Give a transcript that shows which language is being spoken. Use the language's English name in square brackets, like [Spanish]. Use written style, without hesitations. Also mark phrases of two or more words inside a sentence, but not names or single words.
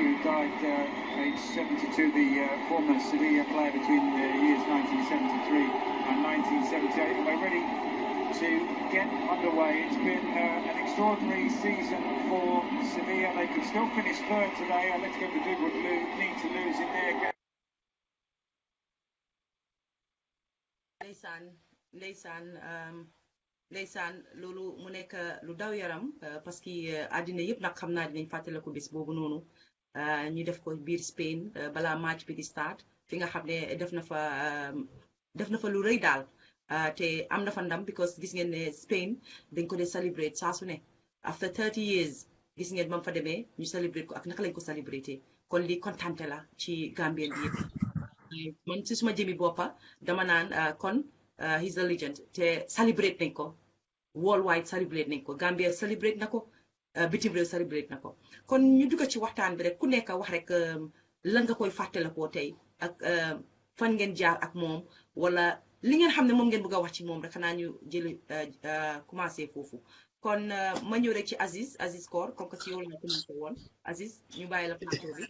[English] who died age 72, the former Sevilla player between the years 1973 and 1978. And we're ready to get underway. It's been an extraordinary season for Sevilla. They could still finish third today. Atletico Madrid would need to lose in their game. [Wolof] ndeysaan loolu mu nekk lu daw yaram parce que àddina yëpp nag xam naa dinañ fàttaliku bis boobu noonu ñu def ko biir Spain balaa match bi di start fi nga xam ne def na fa lu rëy daal te am na fa ndam because gis ngeen ne Spain dañ ko dee celebrate saa su ne [English] after 30 years [Wolof] gis ngeen ba mu fa demee ñu celebrate ko ak naka lañ ko celebrate kon lii kontante la ci Gambien bi yëpp man ci suma jëmi boppa dama naan kon [English] he's a legend [Wolof] te celebrate nañ ko worldwide celebrate nañ ko Gambia celebrate na ko bitim réew celebrate na ko kon ñu dugg ci waxtaan bi rek ku nekk wax rek lan nga koy fàttalikoo tey ak fan ngeen jaar ak moom wala li ngeen xam ne moom ngeen bëgg a wax ci moom rek xanaa ñu jëli commencé foofu kon ma ñëw rek ci Aziz Kor [French] comme que [Wolof] ci yow la commencé woon Aziz ñu bàyyi la plateau bi.